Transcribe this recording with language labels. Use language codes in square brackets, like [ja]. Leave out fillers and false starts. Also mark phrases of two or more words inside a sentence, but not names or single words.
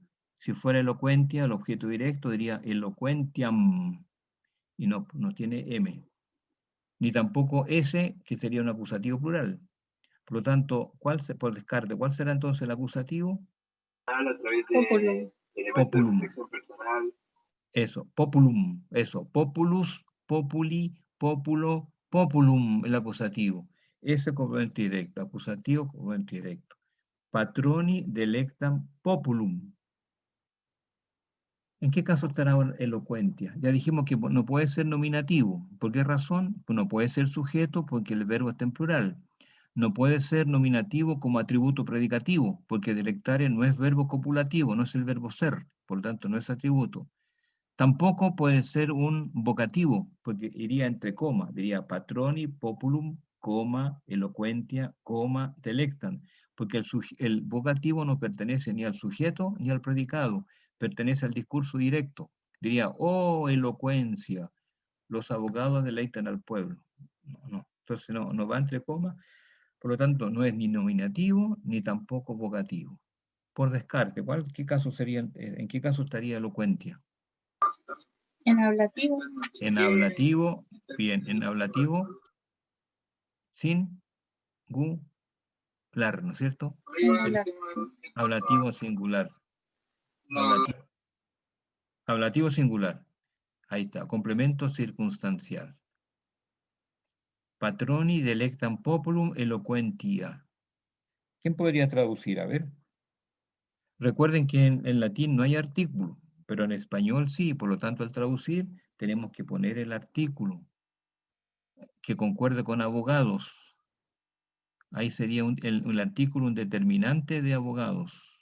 [es] Si fuera elocuentia, el objeto directo diría eloquentiam, y no tiene M. Ni tampoco S, que sería un acusativo plural. Por lo tanto, por descarte, ¿cuál será entonces el acusativo? A través Populum. de elementos de Populum. reflexión personal. Eso, populum, eso, [la] populus, populi, populo, populum, [es] el acusativo. Ese complemento directo, acusativo, complemento directo. [la] Patroni delectam populum. [es] ¿En qué caso estará elocuentia? Ya dijimos que no puede ser nominativo. ¿Por qué razón? Pues no puede ser sujeto porque el verbo está en plural. No puede ser nominativo como atributo predicativo, porque delectare no es verbo copulativo, no es el verbo ser, por lo tanto no es atributo. Tampoco puede ser un vocativo, porque iría entre comas, diría [la] patroni, populum, [es] coma, eloquentia, coma, delectan, porque el vocativo no pertenece ni al sujeto ni al predicado, pertenece al discurso directo. Diría, oh, elocuencia, los abogados deleitan al pueblo. No, no. Entonces no va entre comas, por lo tanto no es ni nominativo ni tampoco vocativo. Por descarte, ¿qué caso sería, en qué caso estaría elocuentia? En ablativo. En ablativo, bien, en ablativo, singular, ¿no es cierto? Singular. Sí. Ablativo singular. Ablativo singular. Ahí está, complemento circunstancial. [la] Patroni delectam populum eloquentia. [es] ¿Quién podría traducir? A ver. Recuerden que en latín no hay artículo, pero en español sí, por lo tanto al traducir tenemos que poner el artículo que concuerde con abogados. Ahí sería el artículo un determinante de abogados.